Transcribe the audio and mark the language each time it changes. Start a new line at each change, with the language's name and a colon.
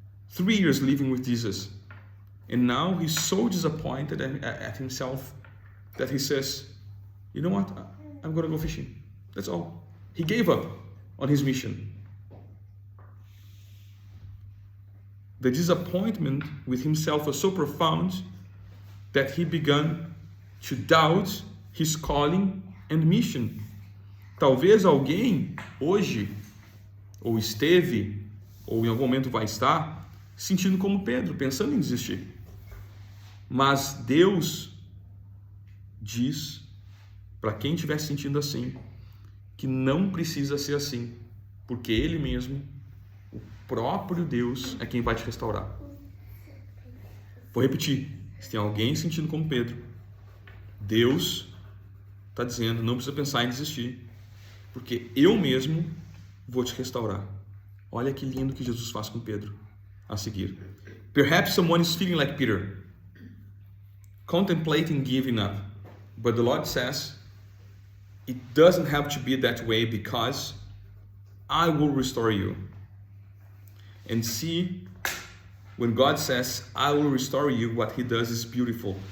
English: 3 years living with Jesus. And now he's so disappointed at himself that he says, you know what, I'm going to go fishing. That's all. He gave up on his mission. The disappointment with himself was so profound that he began to doubt his calling and mission.
Portuguese: Talvez alguém hoje, ou esteve, ou em algum momento vai estar, sentindo como Pedro, pensando em desistir. Mas Deus diz, para quem estiver se sentindo assim, que não precisa ser assim, porque Ele mesmo, o próprio Deus, é quem vai te restaurar. Vou repetir, se tem alguém sentindo como Pedro, Deus está dizendo, não precisa pensar em desistir, porque eu mesmo vou te restaurar. Olha que lindo que Jesus faz com Pedro a seguir.
English: Perhaps someone is feeling like Peter, contemplating giving up. But the Lord says, it doesn't have to be that way because I will restore you. And see, when God says, I will restore you, what he does is beautiful.